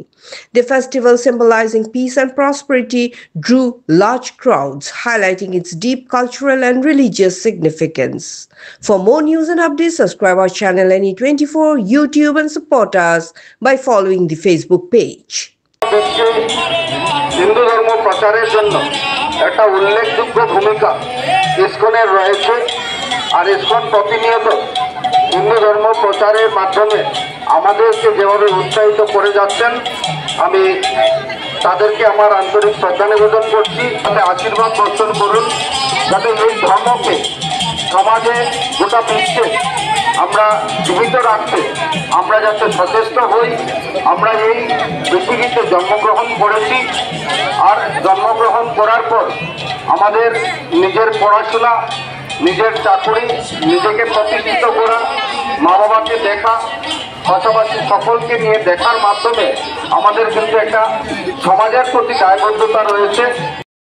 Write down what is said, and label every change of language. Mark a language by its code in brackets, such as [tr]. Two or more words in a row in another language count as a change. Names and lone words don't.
[en] The festival, symbolizing peace and prosperity, drew large crowds, highlighting its deep cultural and religious significance. For more news and updates, subscribe our channel NE24 YouTube and support us by following the Facebook page. [bn] হিন্দু ধর্ম প্রচারের জন্য এক উল্লেখযোগ্য ভূমিকা ইস্কনের রয়েছে আর ইস্কন প্রতিনিয়ত হিন্দু ধর্ম প্রচারের মাধ্যমে আমাদেরকে যেভাবে উৎসাহিত করে যাচ্ছেন আমি তাদেরকে আমার আন্তরিক শ্রদ্ধা নিবেদন করছি তাতে আশীর্বাদ বর্ষণ করুন যাতে এই ধর্মকে সমাজে গোটা বিশ্বে আমরা জীবিত রাখতে আমরা যাতে সচেষ্ট হই। আমরা এই পৃথিবীতে জন্মগ্রহণ করেছি আর জন্মগ্রহণ করার পর আমাদের নিজের পড়াশোনা, নিজের চাকরি, নিজেকে প্রতিষ্ঠিত করা, মা বাবাকে দেখা, পাশাপাশি সকলকে নিয়ে দেখার মাধ্যমে আমাদের কিন্তু একটা সমাজের প্রতি দায়বদ্ধতা রয়েছে।